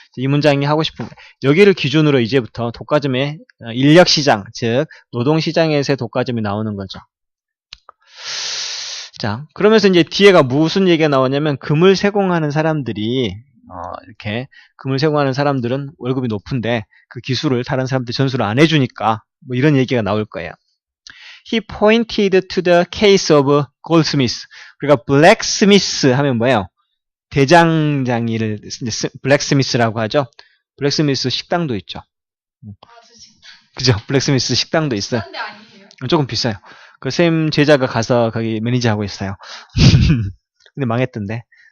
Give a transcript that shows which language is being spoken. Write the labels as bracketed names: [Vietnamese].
[Korean] 이 문장이 하고 싶은 게 여기를 기준으로 이제부터 독과점의 인력시장, 즉 노동시장에서의 독과점이 나오는 거죠. 자, 그러면서 이제 뒤에가 무슨 얘기가 나오냐면 금을 세공하는 사람들이 이렇게 금을 세공하는 사람들은 월급이 높은데 그 기술을 다른 사람들 전수를 안 해주니까 이런 얘기가 나올 거예요. [English] He pointed to the case of goldsmith. [Korean] 그러니까 blacksmith 하면 뭐예요? 대장장이를 blacksmith라고 하죠. blacksmith 식당도 있죠. 그죠? blacksmith 식당도 있어요. 조금 비싸요. 그 쌤 제자가 가서 거기 매니저 하고 있어요. 근데 망했던데.